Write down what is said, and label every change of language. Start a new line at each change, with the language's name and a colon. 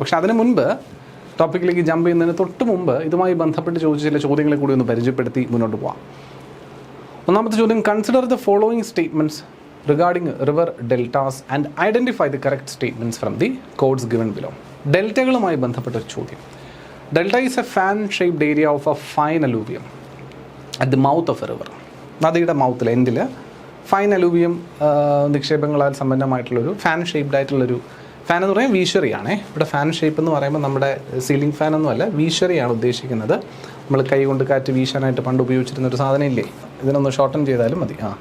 Malayalam: പക്ഷേ അതിന് മുൻപ്, ടോപ്പിക്കിലേക്ക് ജമ്പ് ചെയ്യുന്നതിന് തൊട്ട് മുമ്പ് ഇതുമായി ബന്ധപ്പെട്ട് ചോദിച്ച ചില ചോദ്യങ്ങളെ കൂടി ഒന്ന് പരിചയപ്പെടുത്തി മുന്നോട്ട് പോകാം. ഒന്നാമത്തെ ചോദ്യം,
English: Consider the following statements regarding river deltas and identify the correct statements from the codes given below.
Malayalam: ഡെൽറ്റകളുമായി ബന്ധപ്പെട്ട ഒരു ചോദ്യം.
English: Delta is a fan-shaped area of a fine alluvium at the mouth of a river.
Malayalam: നദിയുടെ മൗത്തിൽ, എൻഡിൽ fine alluvium നിക്ഷേപങ്ങളാൽ സമ്പന്നമായിട്ടുള്ളൊരു fan shaped ആയിട്ടുള്ളൊരു, fan എന്ന് പറയുമ്പോൾ വീശറിയാണേ. ഇവിടെ fan shape എന്ന് പറയുമ്പോൾ നമ്മുടെ സീലിംഗ് ഫാൻ ഒന്നുമല്ല, വീശറിയാണ് ഉദ്ദേശിക്കുന്നത്. നമ്മൾ കൈ കൊണ്ട് കാറ്റ് വീശാനായിട്ട് പണ്ട് ഉപയോഗിച്ചിരുന്ന ഒരു സാധനം ഇല്ലേ, ഇതിനൊന്ന് ഷോർട്ടൻ ചെയ്താലും മതി.